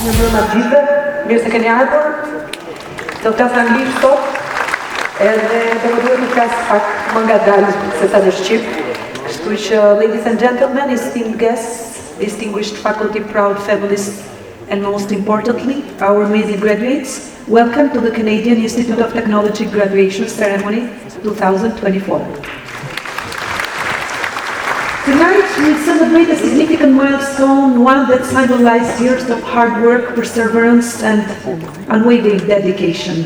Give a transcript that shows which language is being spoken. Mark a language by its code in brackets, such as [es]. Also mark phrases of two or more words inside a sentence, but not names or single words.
[sq] në gjithë, mirë se keni ardhur, do të flasë anglisht sot, edhe do më duhet të flasë pak më ngadalë se sa në Shqip. Kështu që, [en] ladies and gentlemen, esteemed guests, distinguished faculty, proud families, and most importantly, our amazing graduates, welcome to the Canadian Institute of Technology Graduation Ceremony 2024. Tonight, we celebrate a significant milestone, one that symbolizes years of hard work, perseverance, and unwavering dedication.